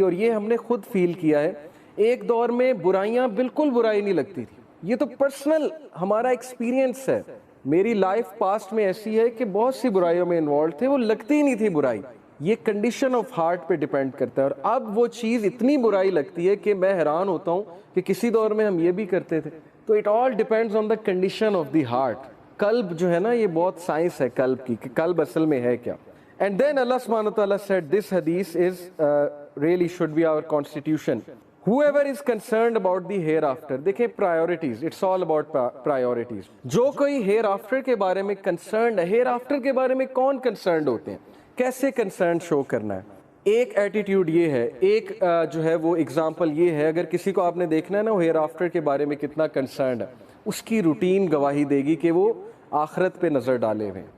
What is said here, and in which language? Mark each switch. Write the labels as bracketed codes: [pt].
[ur] اور یہ ہم نے خود فیل کیا ہے, ایک دور میں برائیاں بالکل برائی نہیں لگتی تھی. یہ تو پرسنل ہمارا ایکسپیرینس ہے, میری لائف پاسٹ میں ایسی ہے کہ بہت سی برائیوں میں انوالوڈ تھے, وہ لگتی ہی نہیں تھی برائی. یہ [en] condition of heart [ur] پہ ڈیپینڈ کرتا ہے, اور اب وہ چیز اتنی برائی لگتی ہے کہ میں حیران ہوتا ہوں کہ کسی دور میں ہم یہ بھی کرتے تھے. [en] تو it all depends on the condition of the heart. [ur] قلب جو ہے نا, یہ بہت سائنس ہے قلب کی کہ قلب اصل میں ہے کیا. [en] And then اللہ سبحانہ وتعالیٰ said this hadith is really should be our constitution. Whoever is concerned about the hereafter, [ur] دیکھیں [en] priorities, it's all about priorities. [ur] جو کوئی hereafter کے بارے میں concerned ہے, hereafter کے بارے میں کون concerned ہوتے ہیں, کیسے concerned شو کرنا ہے. ایک ایٹیٹیوڈ یہ ہے, ایک جو ہے وہ اگزامپل یہ ہے, اگر کسی کو آپ نے دیکھنا ہے نا وہ hereafter کے بارے میں کتنا concerned ہے, اس کی روٹین گواہی دے گی کہ وہ آخرت پہ نظر ڈالے ہوئے.